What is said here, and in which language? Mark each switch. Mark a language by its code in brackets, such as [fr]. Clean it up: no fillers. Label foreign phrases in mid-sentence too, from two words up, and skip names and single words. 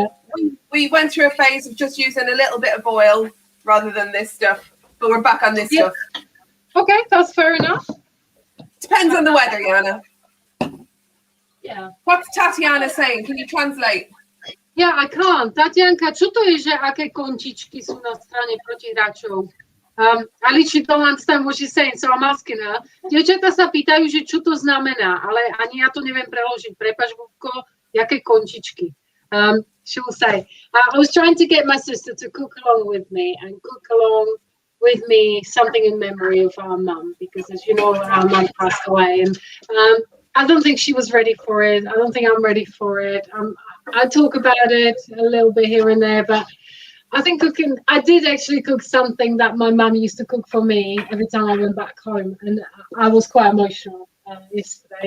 [en] we went through a phase of just using a little bit of oil rather than this stuff, but we're back on this Yeah. stuff. Okay, that's fair enough. Depends on the weather, Jana. Yeah. What's Tatiana saying? Can you translate? Yeah, I can't. [sk] Tatianka, čo to je, že aké končičky sú na strane protiráčov? [en] Alicia don't understand what she's saying, so I'm asking her. [sk] Dievčatá sa pýtajú, že čo to znamená, ale ani ja to neviem preložiť. Prepáč, Bubko, jaké končičky? [en] She will say, I was trying to get my sister to cook along with me and cook along with me something in memory of our mum, because as you know, our mum passed away, and I don't think she was ready for it. I don't think I'm ready for it. I talk about it a little bit here and there, but I think I did actually cook something that my mum used to cook for me every time I went back home, and I was quite emotional yesterday.